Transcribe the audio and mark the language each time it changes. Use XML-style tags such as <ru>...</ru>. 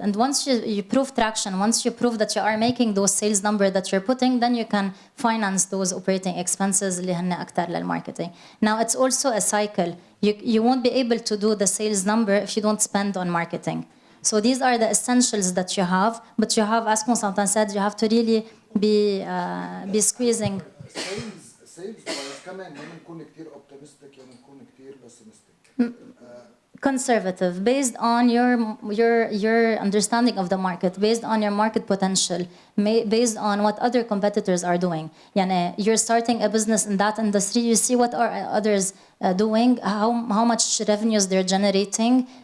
<en>And once you prove traction, once you prove that you are making those sales numbers that you're putting, then you can finance those operating expenses</en> <ar>اللي هن أكتر للmarketing.</ar> <en>Now it's also a cycle. You won't be able to do the sales number if you don't spend on marketing. So these are the essentials that you have, but you have, as Constantin said, you have to really be squeezing.</en> <ar>Sales كمان يا بنكون كتير optimistic يا بنكون كتير pessimistic.</ar> <en>Conservative, based on your understanding of the market, based on your market potential, based on what other competitors are doing. Yani you're starting a business in that industry, you see what are others doing, how much revenues they're generating.</en>